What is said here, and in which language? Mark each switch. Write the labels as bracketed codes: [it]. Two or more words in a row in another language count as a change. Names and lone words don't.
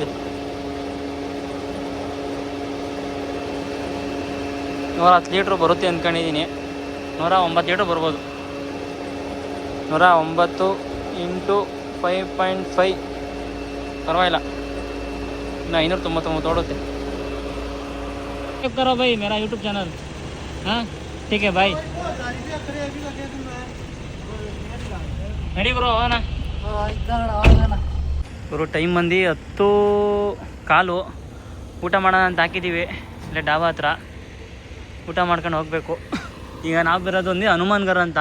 [kn] ಇಲ್ಲಿ 110 ಲೀಟ್ರು ಬರುತ್ತೆ ಅಂದ್ಕೊಂಡಿದ್ದೀನಿ. 109 ಲೀಟ್ರ್ ಬರ್ಬೋದು. 109 × 5.5 ಪರವಾಗಿಲ್ಲ. ಇನ್ನು 599 ಓಡುತ್ತೆ. [hi] करो भाई मेरा यूट्यूब चैनल. हाँ ठीक है भाई. [kn] ನಡಿ ಬ್ರೋ ಹೋಗೋಣ ಗುರು. ಟೈಮ್ ಬಂದು 10:15. ಊಟ ಮಾಡೋಣ ಅಂತ ಹಾಕಿದ್ದೀವಿ ಇಲ್ಲೇ ಡಾಬಾ ಹತ್ರ. ಊಟ ಮಾಡ್ಕೊಂಡು ಹೋಗಬೇಕು. ಈಗ ನಾವು ಬರೋದು ಒಂದು ಹನುಮಾನ್ಗರ್ ಅಂತ.